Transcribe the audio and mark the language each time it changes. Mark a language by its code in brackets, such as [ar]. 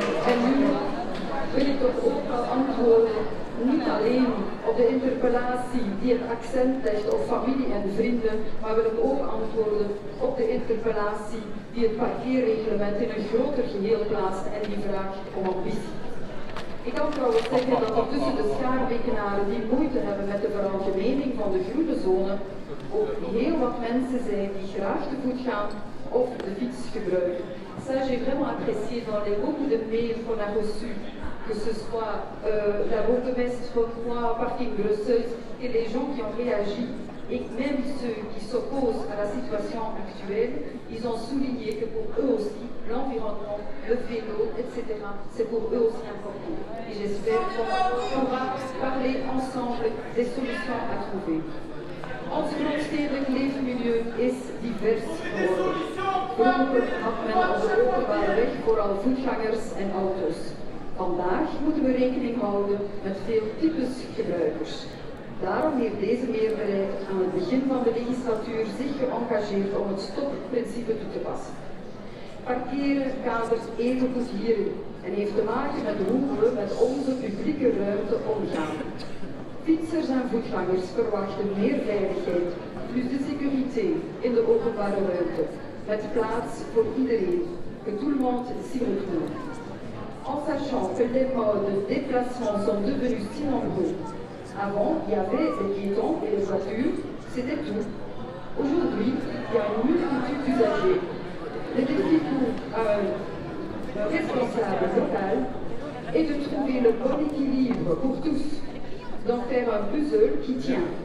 [nl] En nu wil ik toch ook wel antwoorden, niet alleen op de interpellatie die het accent legt op familie en vrienden, maar wil ik ook antwoorden op de interpellatie die het parkeerreglement in een groter geheel plaatst en die vraagt om ambitie. Ik kan trouwens zeggen dat er tussen de schaarbekenaren die moeite hebben met de veralgemening van de groene zone ook heel wat mensen zijn die graag te voet gaan of de fiets gebruiken. [fr] Ça, j'ai vraiment apprécié dans les beaucoup de mails qu'on a reçus, que ce soit la bourgmestre, moi, parking grosseuse, et les gens qui ont réagi, et même ceux qui s'opposent à la situation actuelle, ils ont souligné que pour eux aussi, l'environnement, le vélo, etc., c'est pour eux aussi important. Et j'espère qu'on va parler ensemble des solutions à trouver. [nl] Ons grootstedelijk leefmilieu is divers geworden. Vroeger had men op de openbare weg vooral voetgangers en auto's. Vandaag moeten we rekening houden met veel types gebruikers. Daarom heeft deze meerderheid aan het begin van de legislatuur zich geëngageerd om het stopprincipe toe te passen. Parkeren kadert evengoed hierin en heeft te maken met hoe we met onze publieke ruimte omgaan. Fietsers en voetgangers verwachten meer veiligheid, [fr] plus de sécurité [nl] in de openbare ruimte, met plaats voor iedereen, [fr] que tout le monde s'y retrouve. En sachant que les modes de déplacement sont devenus si nombreux. Avant, il y avait les piétons et les voitures, c'était tout. Aujourd'hui, il y a une multitude d'usagers. Le défi pour un responsable local est de trouver le bon équilibre pour tous, d'en faire un puzzle qui tient.